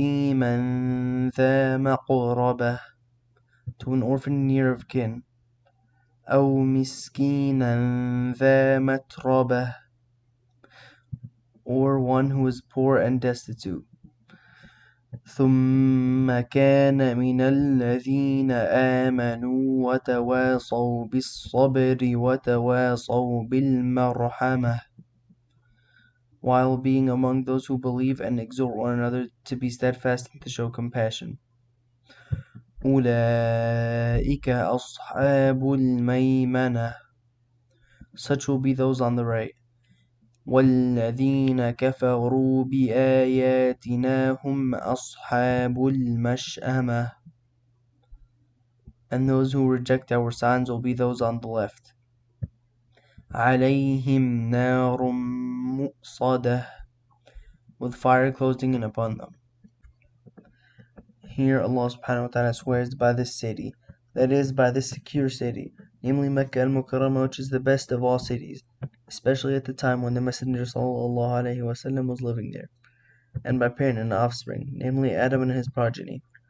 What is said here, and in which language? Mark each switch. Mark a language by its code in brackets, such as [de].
[ar] يتيما ذا مقربة. [en] To an orphan near of kin. [ar] أو مسكينا ذا متربة. [en] Or one who is poor and destitute. [ar] ثم كان من الذين آمنوا وتواصوا بالصبر وتواصوا بالمرحمة. [en] While being among those who believe and exhort one another to be steadfast and to show compassion. [ar] أولئك أصحاب الميمنة. [en] Such will be those on the right. [ar] والذين كفروا بآياتنا هم أصحاب المشأمة. [en] And those who reject our signs will be those on the left. [ar] عليهم نار مؤصدة. [en] With fire closing in upon them. Here Allah subhanahu wa ta'ala swears by this city, that is, by this secure city, namely Mecca al-Mukarramah, which is the best of all cities, especially at the time when the Messenger sallallahu alaihi wasallam was living there, and by parent and offspring, namely Adam and his progeny.